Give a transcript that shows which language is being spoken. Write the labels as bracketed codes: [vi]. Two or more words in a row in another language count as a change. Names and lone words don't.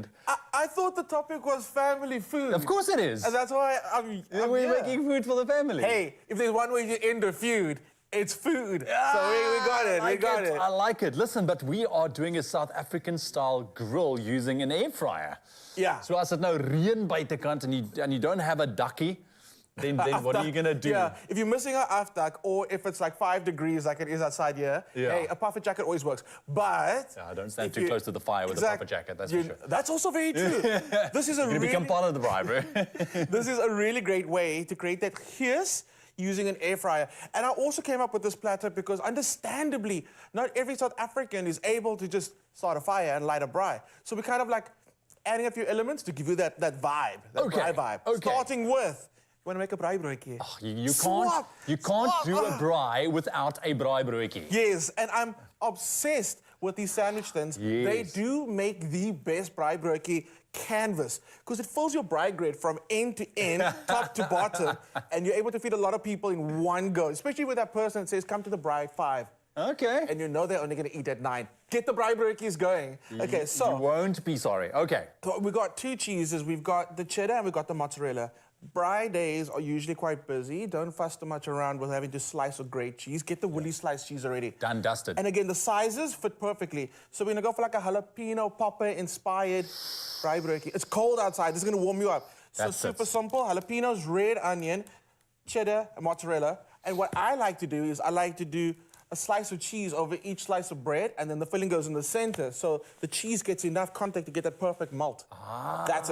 [en] I thought the topic was family food. Of course it is. And that's why we're making food for the family. Hey, if there's one way to end a feud, it's food. So we got it. We got it. I like it. Listen, but we are doing a South African style grill using an air fryer. Yeah. So as it [af] nou reën buitekant [en] and you don't have a ducky, then what are you going to do? Yeah, if you're missing an afdak or if it's like 5 degrees like it is outside here, hey, a puffer jacket always works. But don't stand too close to the fire with a puffer jacket, that's for sure. That's also very true. This is a you become part of the bribery. This is a really great way to create that hiss using an air fryer. And I also came up with this platter because understandably, not every South African is able to just start a fire and light a braai. So we kind of like adding a few elements to give you that vibe, that braai vibe. Okay. Starting with, you want to make a [af] braai broodjie. [en] Oh, you can't do a braai without a [af] braai broodjie. [en] Yes, and I'm obsessed with these sandwich thins. Yes. They do make the best [af] braai broodjie [en] canvas because it fills your braai grid from end to end, top to bottom, and you're able to feed a lot of people in one go, especially with that person that says, come to the braai 5. Okay. And you know they're only going to eat at 9. Get the [af] braai broodjies [en] going. Okay, so... You won't be sorry. Okay. So we've got 2 cheeses. We've got the cheddar and we've got the mozzarella. Braai days are usually quite busy. Don't fuss too much around with having to slice or grate cheese. Get the Woolies sliced cheese already. Done, dusted. And again, the sizes fit perfectly. So we're going to go for like a jalapeno popper-inspired [af] braai broodjie. [en] It's cold outside. This is going to warm you up. So super simple. Jalapenos, red onion, cheddar, and mozzarella. And what I like to do is I like to do a slice of cheese over each slice of bread, and then the filling goes in the center, so the cheese gets enough contact to get that perfect melt. That's it.